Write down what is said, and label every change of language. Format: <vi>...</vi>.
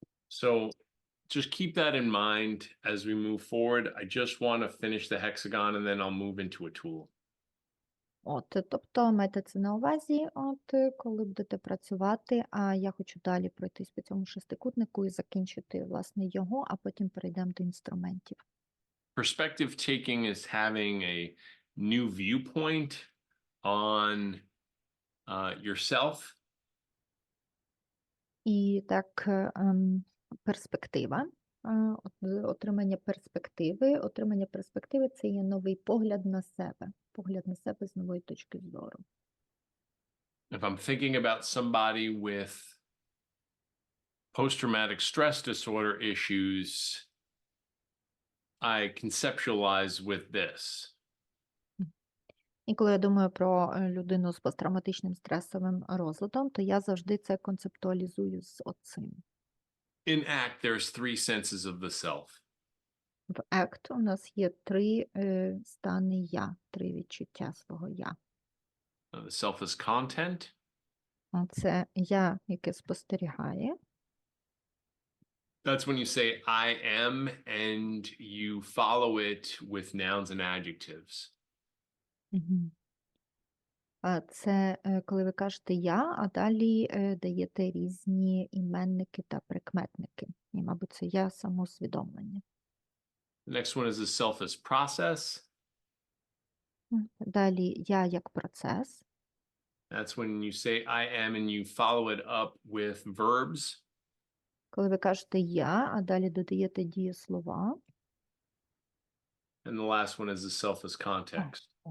<en>So just keep that in mind as we move forward. I just want to finish the hexagon and then I'll move into a tool.</en> <uk>От, тобто майте це на увазі, коли будете працювати, а я хочу далі пройтись по цьому шестикутнику і закінчити, власне, його, а потім перейдемо до інструментів.</uk> <en>Perspective taking is having a new viewpoint on yourself.</en> <uk>І так, перспектива, отримання перспективи. Отримання перспективи – це є новий погляд на себе з нової точки зору.</uk> <en>If I'm thinking about somebody with post-traumatic stress disorder issues, I conceptualize with this.</en> <uk>І коли я думаю про людину з посттравматичним стресовим розладом, то я завжди це концептуалізую з оцим.</uk> <en>In ACT, there's 3 senses of the self.</en> <uk>В ACT у нас є 3 стани «я», 3 відчуття свого «я».</uk> <en>The self is content.</en> <uk>Це «я», яке спостерігає.</uk> <en>That's when you say I am and you follow it with nouns and adjectives.</en> <uk>Це коли ви кажете «я», а далі даєте різні іменники та прикметники. І, мабуть, це «я» самоусвідомлення.</uk> <en>The next one is the self as process.</en> <uk>Далі «я» як процес.</uk> <en>That's when you say I am and you follow it up with verbs.</en> <uk>Коли ви кажете «я», а далі додаєте дієслова.</uk> <en>And the last one is the self as context.</en>